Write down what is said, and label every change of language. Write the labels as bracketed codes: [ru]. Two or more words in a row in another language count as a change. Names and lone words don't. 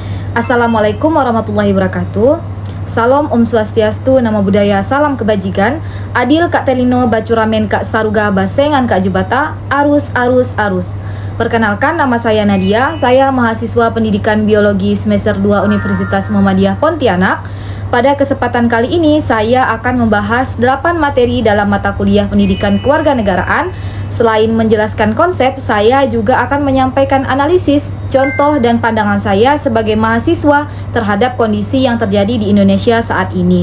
[ar] السلام عليكم ورحمة الله وبركاته. [id] Salam [ban] Om Swastiastu, [pi] Namo Buddhaya, [id] salam kebajikan. [knx] Adil Kak Telino, Bacuramen Kak Saruga, Basengan Kak Jubata, arus. [id] Perkenalkan, nama saya Nadia. Saya mahasiswa pendidikan biologi semester 2 Universitas Muhammadiyah Pontianak. Pada kesempatan kali ini saya akan membahas 8 materi dalam mata kuliah pendidikan kewarganegaraan. Selain menjelaskan konsep, saya juga akan menyampaikan analisis, contoh, dan pandangan saya sebagai mahasiswa terhadap kondisi yang terjadi di Indonesia saat ini.